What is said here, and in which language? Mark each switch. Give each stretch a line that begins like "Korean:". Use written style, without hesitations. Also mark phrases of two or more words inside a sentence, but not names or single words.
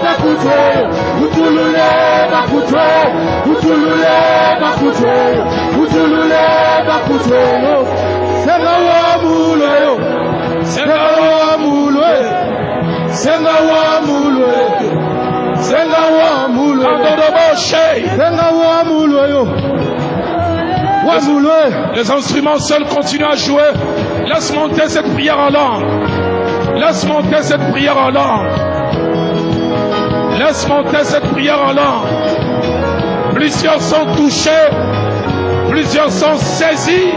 Luba-Lulua: Utulule mulule bakutelo. Senga wa mulwe yo. Senga wa mulwe. Senga wa mulwe. Senga wa mulwe. Senga wa mulwe yo. Wa mulwe.
French: Les instruments seuls continuent à jouer. Laisse monter cette prière en langue. Laisse monter cette prière en langue. Laisse monter cette prière en langue. Plusieurs sont touchés. Plusieurs sont saisis.